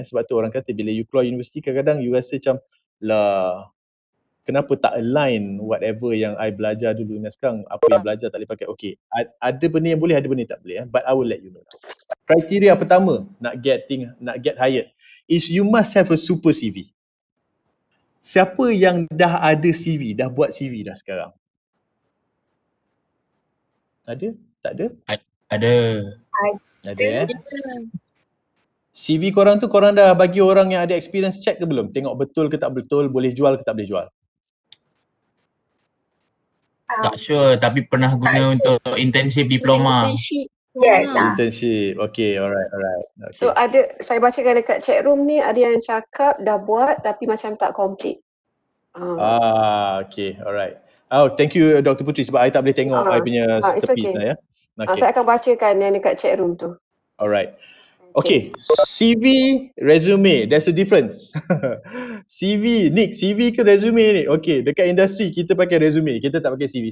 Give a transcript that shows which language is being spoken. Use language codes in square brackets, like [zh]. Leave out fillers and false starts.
[ms] Sebab tu orang kata bila you keluar universiti, kadang-kadang you rasa macam lah, kenapa tak align whatever yang I belajar dulu dengan sekarang, apa yang belajar tak boleh pakai. Okay, ada benda yang boleh, ada benda yang tak boleh. [en] But I will let you know. [ms] Kriteria pertama nak [en] get hired is you must have a super CV. [ms] Siapa yang dah ada CV, dah buat CV dah sekarang? Ada? Tak ada? Ada. Ada CV korang tu korang dah bagi orang yang ada experience check ke belum? Tengok betul ke tak betul, boleh jual ke tak boleh jual? Tak sure tapi pernah guna untuk internship diploma. [en] Yes. Internship. Okay, alright. Okay. [ms] So saya bacakan dekat chat room ni, ada yang cakap dah buat tapi macam tak complete. [en] Okay, alright. Oh, thank you Dr. [ms] Putri sebab I tak boleh tengok I punya [en] it's [ms] tepi okay. ya. Okay. Saya akan bacakan yang dekat chat room tu. [en] Alright. Okay, CV, resume, there's a difference. [ms] CV, Nick, CV ke resume ni? Okay, dekat industri kita pakai resume, kita tak pakai CV.